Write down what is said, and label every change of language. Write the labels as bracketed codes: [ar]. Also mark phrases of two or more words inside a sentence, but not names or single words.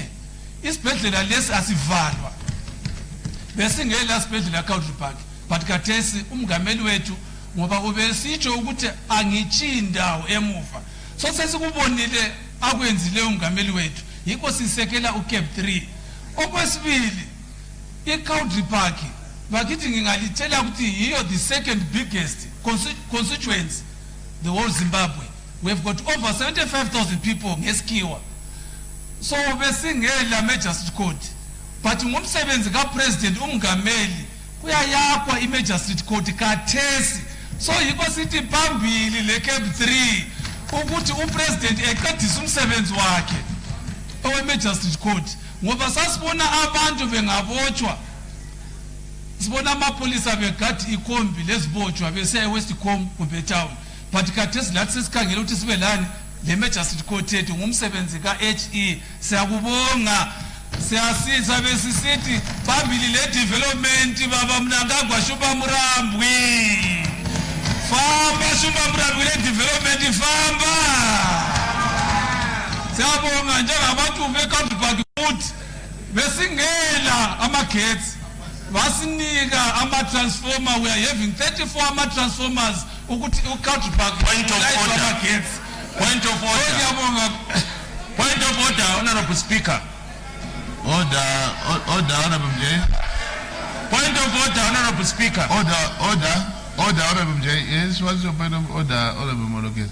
[nd] Isibhedlela lesi asivalwa. Besingela sibhedlela eCountry Park, but kathesi umngameli wethu ngoba ubesitsho ukuthi angichi indawo emuva. So sesikubonile akwenzile umngameli wethu. Yikho sisekela uCAB3. Okwesibili iCountry Park bakithi ngingalitshela ukuthi yiyo [en] the second biggest constituency the whole Zimbabwe. We've got over 75,000 people ngeskiwa. [nd] So besingela Magistrate Court, but ngumsebenzi kaPresident umngameli kuyayakwa iMagistrate Court kathesi. So yikho sithi phambili le CAB3 ukuthi uPresident eqedise umsebenzi wakhe oweMagistrate Court, ngoba sasibona abantu bengabotshwa, sibona amapolisa begadi ikhombi lezibotshwa bese eWestcom kumbe town, but kathesi lathi sesikhangela ukuthi sibe lani le Magistrate Court yethu ngumsebenzi kaHE. Siyakubonga, siyasiza besisithi phambili le development baba Mnangagwa Shumba Murambwi. [sn] Famba Shumba Murambwi le development famba. [nd] Siyabonga njengabantu beCountry Park futhi besingela amagetsi basinika ama-transformer. [en] We are having 34 [nd] ama-transformers ukuthi uCountry Park. [en] Point of order. Point of order. Point of order, Honorable Speaker. Order, Honorable Mjay. Point of order, Honorable Speaker. Order, Honorable Mjay. Yes, what's your point of order, Honorable Moloke?